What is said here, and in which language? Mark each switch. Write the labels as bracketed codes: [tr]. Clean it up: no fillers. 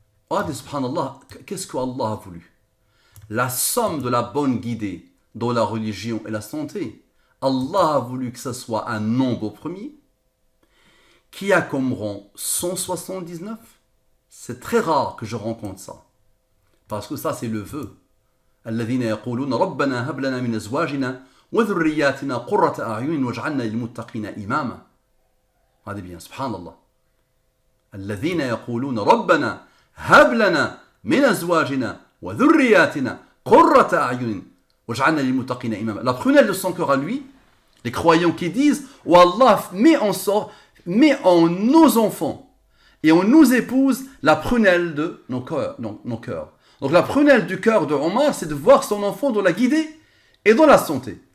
[fr] Oh, subhanallah, qu'est-ce que Allah a voulu? La somme de la bonne guidée dans la religion et la santé. Allah a voulu que ce soit un nombre premier qui a comme rang 179. C'est très rare que je rencontre ça. Parce que ça, c'est le vœu. [ar] الذين يقولون ربنا هب لنا من أزواجنا وذرياتنا قرة أعين واجعلنا للمتقين إماما. هذا bien, subhanallah. الذين يقولون ربنا هب لنا من أزواجنا وذرياتنا قرة أعين واجعلنا للمتقين إماما. [fr] La prunelle de son cœur à lui, les croyants qui disent oh Allah, mets en nos enfants et on nous épouse la prunelle de nos cœurs. Donc la prunelle du cœur de Omar, c'est de voir son enfant dans la guidée et dans la santé.